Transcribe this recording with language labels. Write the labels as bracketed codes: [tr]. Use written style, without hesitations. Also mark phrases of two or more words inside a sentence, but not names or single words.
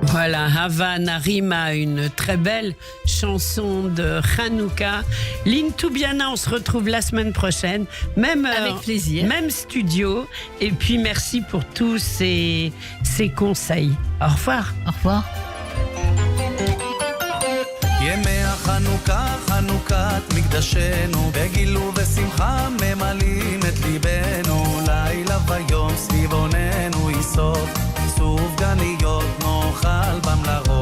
[fr] Voilà, Hava Narima, une très belle chanson de Hanouka. Lynn Toubiana, on se retrouve la semaine prochaine. Même heure, avec plaisir. Même studio. Et puis merci pour tous ces conseils. Au revoir. Au revoir. [he] ימי החנוכה, חנוכת מקדשנו, בגילו ושמחה ממלאים את ליבנו, לילה ויום סביב עוננו יסוד, סוף גניות נאכל בם לרוב.